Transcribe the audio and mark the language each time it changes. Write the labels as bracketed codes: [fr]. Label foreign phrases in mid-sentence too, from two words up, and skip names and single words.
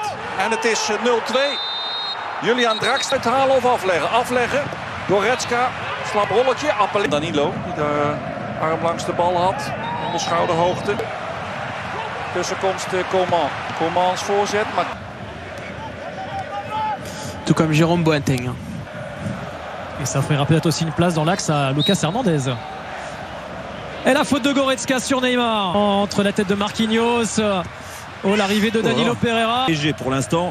[nl] En het is 0-2. Julian Draxler uithalen of afleggen? Afleggen. Goretzka, slap rolletje. Danilo, die de arm langs de bal had. Onder schouderhoogte. Tussenkomst Coman. Coman's voorzet. Maar... [fr] Tout comme Jérôme Boateng. Et ça offrira peut-être aussi une place dans l'axe à Lucas Hernandez. Et la faute de Goretzka sur Neymar. Entre la tête de Marquinhos. Oh, l'arrivée de Danilo Pereira. Léger pour l'instant.